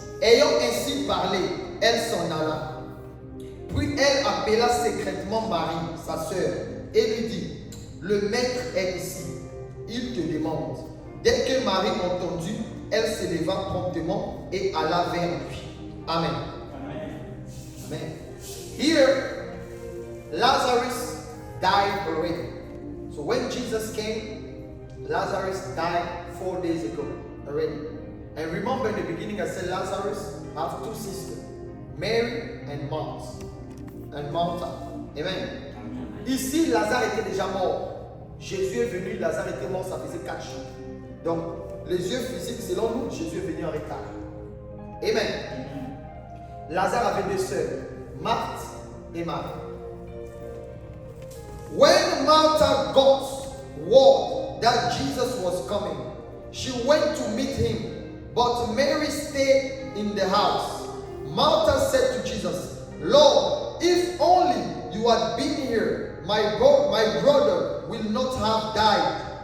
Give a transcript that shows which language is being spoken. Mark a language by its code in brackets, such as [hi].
[fr] Ayant ainsi parlé, elle s'en alla. Puis elle appela secrètement Marie, sa sœur, et lui dit, le maître est ici, il te demande. Dès que Marie entendit, elle se leva promptement et alla vers lui. Amen. Amen. Amen. [en] Here, Lazarus died already. So when Jesus came, Lazarus died 4 days ago already. And remember in the beginning I said Lazarus have two sisters, Mary and Martha. Amen. [fr] Ici, Lazare était déjà mort. Jésus est venu, Lazare était mort, ça faisait 4 jours. Donc, les yeux physiques, selon nous, Jésus est venu en retard. Amen. Lazare avait 2 sœurs, Marthe et Marie. [en] When Martha got word that Jesus was coming, she went to meet him, but Mary stayed in the house. Martha said to Jesus, Lord, if only you had been here, my brother will not have died.